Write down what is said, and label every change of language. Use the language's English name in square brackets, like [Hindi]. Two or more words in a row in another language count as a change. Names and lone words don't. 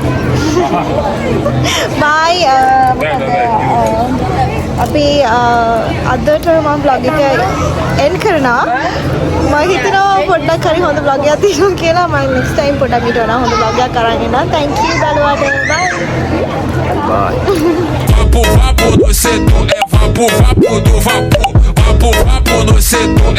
[Sinhala] බයි අපි අදට මම vlog එක end කරනවා. මම හිතනවා පොඩ්ඩක් හරි හොඳ vlog එකක් තියෙනවා කියලා. මම [English] next time [Sinhala] පොඩ්ඩක් ඊට වඩා හොඳ vlog එකක් අරන් එනවා. [English] thank you බලුවට. bye. [Portuguese] Vapo, vapo no setor, é vapo, vapo do vapor. Vapo, vapo no setor, é